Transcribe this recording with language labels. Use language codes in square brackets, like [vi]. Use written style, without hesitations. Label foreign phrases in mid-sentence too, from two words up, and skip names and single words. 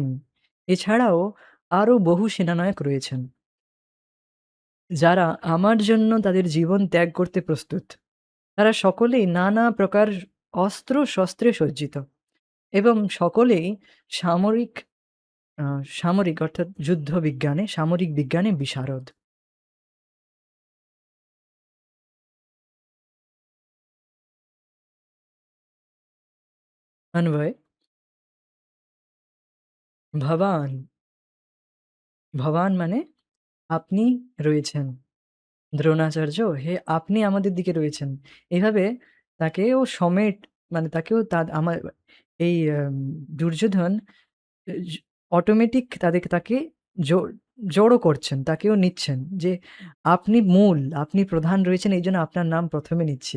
[bn] এছাড়াও আরও বহু সেনানায়ক রয়েছেন, যারা আমার জন্য তাদের জীবন ত্যাগ করতে প্রস্তুত। তারা সকলেই নানা প্রকার অস্ত্র-শস্ত্রে সজ্জিত এবং সকলেই সামরিক আ সামরিক অর্থাৎ যুদ্ধবিজ্ঞানে, সামরিক বিজ্ঞানে বিশারদ। [sa] अन्वय ভবান, [bn] ভবান মানে আপনি রয়েছেন। দ্রোণাচার্য, হে আপনি আমাদের দিকে রয়েছেন। এভাবে তাকেও মানে তাকেও আমার এই দুর্যোধন এ জ অটোমেটিক তাকে জো জড়ো করছেন, তাকেও নিচ্ছেন যে আপনি মূল, আপনি প্রধান রয়েছেন এইজন্য আপনার নাম ১ম এ নিচ্ছি।